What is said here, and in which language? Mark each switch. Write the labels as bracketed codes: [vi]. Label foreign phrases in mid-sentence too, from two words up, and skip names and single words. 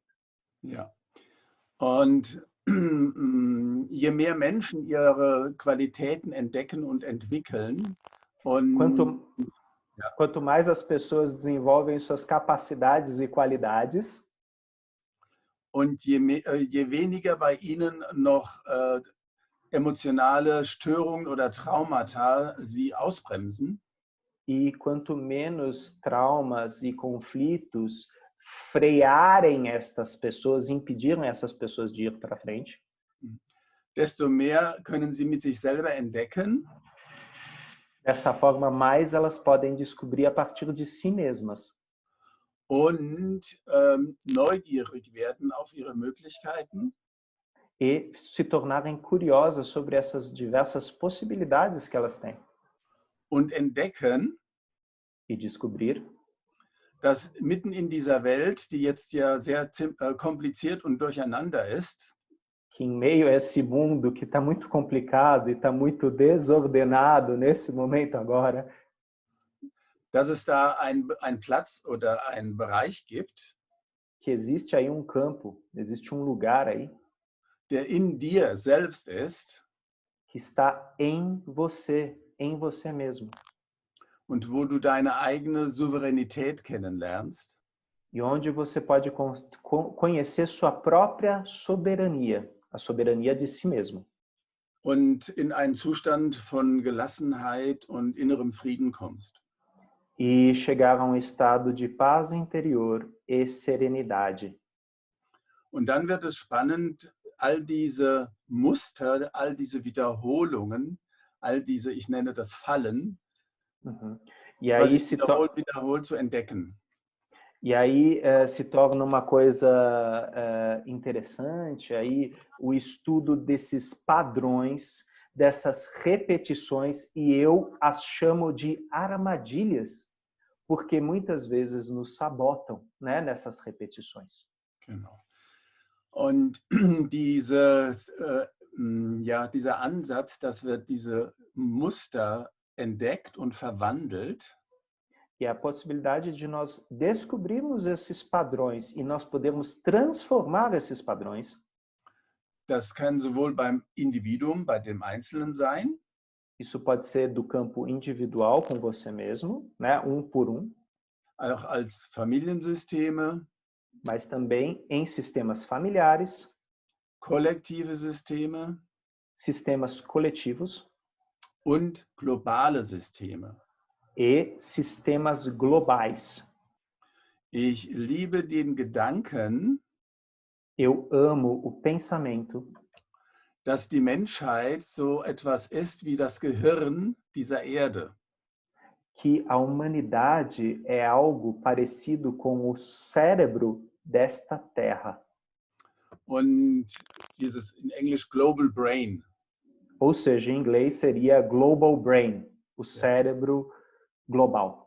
[de] Ja. Und je mehr Menschen ihre Qualitäten entdecken und entwickeln, [pt] quanto mais as pessoas desenvolvem suas capacidades e qualidades, [de] und je weniger bei ihnen noch emotionale Störungen oder Traumata sie ausbremsen. [pt] E quanto menos traumas e conflitos frearem estas pessoas, impedirem essas pessoas de ir para frente, [de] desto mehr können sie mit sich selber entdecken. [pt] Dessa forma, mais elas podem descobrir a partir de si mesmas. [de] Und neugierig werden auf ihre Möglichkeiten. [pt] E se tornarem curiosas sobre essas diversas possibilidades que elas têm. [de] Und entdecken, [pt] e descobrir, [de] dass mitten in dieser Welt, die jetzt ja sehr kompliziert und durcheinander ist, [pt] que em meio a esse mundo que está muito complicado e está muito desordenado nesse momento agora, [de] dass es da einen Platz oder einen Bereich gibt, [pt] que existe aí um campo, existe um lugar aí [de] der in dir selbst ist [pt] que está em você mesmo. [de] und wo du deine eigene Souveränität kennenlernst. [pt] E onde você pode conhecer sua própria soberania, a soberania de si mesmo. [de] Und in einen Zustand von Gelassenheit und innerem Frieden kommst. [pt] E chegar a um estado de paz interior e serenidade. [de] Und dann wird es spannend, all diese Muster, all diese Wiederholungen, all diese, ich nenne das Fallen, [pt] Uhum. E [de] was [pt] aí [de] sich wiederholt zu entdecken. [pt] se torna uma coisa interessante aí o estudo desses padrões, dessas repetições, e eu as chamo de armadilhas, porque muitas vezes nos sabotam, né, nessas repetições. [de] Genau. Und dieser Ansatz, dass wir diese Muster entdeckt und verwandelt, [pt] E a possibilidade de nós descobrirmos esses padrões e nós podemos transformar esses padrões. [de] das kann sowohl beim Individuum, bei dem Einzelnen sein, [pt] Isso pode ser do campo individual com você mesmo, né, um por um, [de] auch als Familiensysteme, [pt] mas também em sistemas familiares, [de] kollektive Systeme [pt] sistemas coletivos [de] und globale Systeme. [pt] e sistemas globais. [de] Ich liebe den Gedanken, [pt] Eu amo o pensamento [de] dass die Menschheit so etwas ist wie das Gehirn dieser Erde. [pt] que a humanidade é algo parecido com o cérebro desta terra. [de] Und dieses in Englisch [en] Global Brain. [pt] Ou seja, em inglês seria [en] global brain, [pt] o cérebro global.